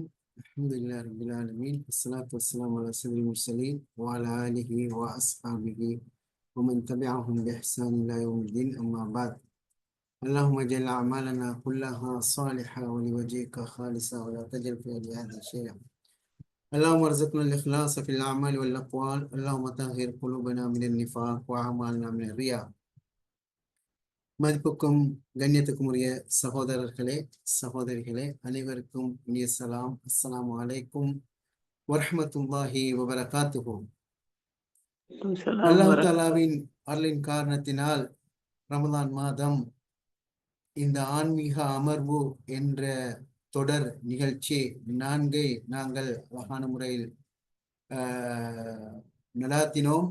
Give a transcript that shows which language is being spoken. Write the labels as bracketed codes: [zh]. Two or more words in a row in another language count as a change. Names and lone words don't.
[ar] الحمد لله رب العالمين، والصلاة والسلام على سيد المرسلين وعلى آله وأصحابه ومن تبعهم بإحسان إلى يوم الدين، أما بعد. اللهم اجعل أعمالنا كلها صالحة ولوجهك خالصة ولا تجعل في هذا شيئا. اللهم ارزقنا الإخلاص في الأعمال والأقوال. اللهم طهر قلوبنا من النفاق وأعمالنا من الرياء. [ta] மதிப்புக்கும் கண்ணியத்துக்கும் உரிய சகோதரர்களே, சகோதரிகளே, அனைவருக்கும் இனிய சலாம். [ar] السلام عليكم ورحمة الله وبركاته. [ta] அல்லாஹ் தஆலாவின் அருளின் காரணத்தினால் ரமலான் மாதம் இந்த ஆன்மீக அமர்வு என்ற தொடர் நிகழ்ச்சி 4 நாங்கள் அழகான முறையில் நடாத்தினோம்.